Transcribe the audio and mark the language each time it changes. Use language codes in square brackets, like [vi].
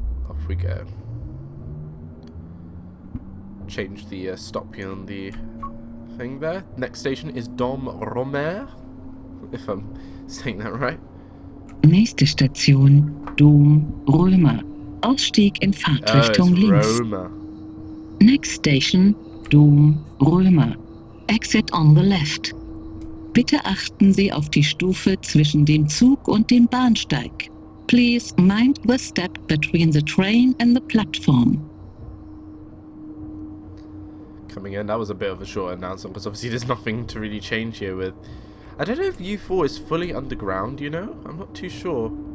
[en] Off we go. Change the stop here on the thing there. Next station is Dom Romer, if I'm saying that right. [de] Nächste Station, Dom Römer. Ausstieg in Fahrtrichtung links. Roma. [en] Next station, Dom Römer. Exit on the left. [de] Bitte achten Sie auf die Stufe zwischen dem Zug und dem Bahnsteig. [en] Please mind the step between the train and the platform. Coming in, that was a bit of a short announcement because obviously there's nothing to really change here with. I don't know if U4 is fully underground, you know? I'm not too sure.